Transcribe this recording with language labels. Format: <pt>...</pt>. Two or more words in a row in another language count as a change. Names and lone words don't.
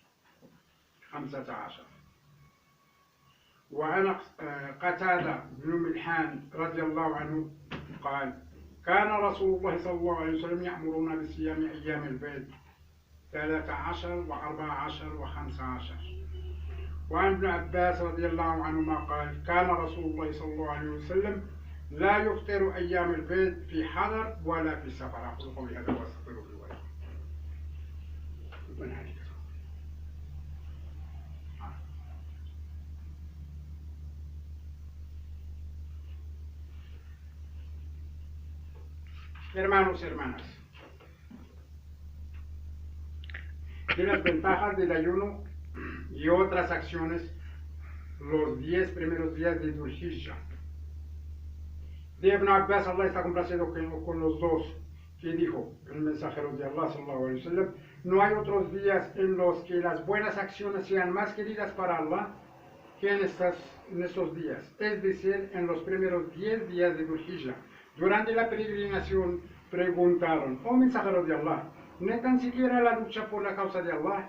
<ar>وعن قتادة بن ملحان رضي الله عنه قال: كان رسول الله صلى الله عليه وسلم يأمرنا بصيام أيام البيض 13 و14 و15. وعن ابن عباس رضي الله عنهما قال: كان رسول الله صلى الله عليه وسلم لا يفطر أيام البيض في حضر ولا في سفر. أقول قولي هذا واستغفر الله.</ar> <es>Hermanos y hermanas, de las ventajas del ayuno y otras acciones los 10 primeros días de Dhul Hijjah. De Ibn Abbas, Allah está complacido con los dos, que dijo el mensajero de Allah,</es> <ar>صلى الله عليه وسلم,</ar> <es>no hay otros días en los que las buenas acciones sean más queridas para Allah que en estos días, es decir, en los primeros 10 días de Dhul Hijjah. Durante la peregrinación preguntaron, oh mensajero de Allah, ¿no tan siquiera la lucha por la causa de Allah?</es>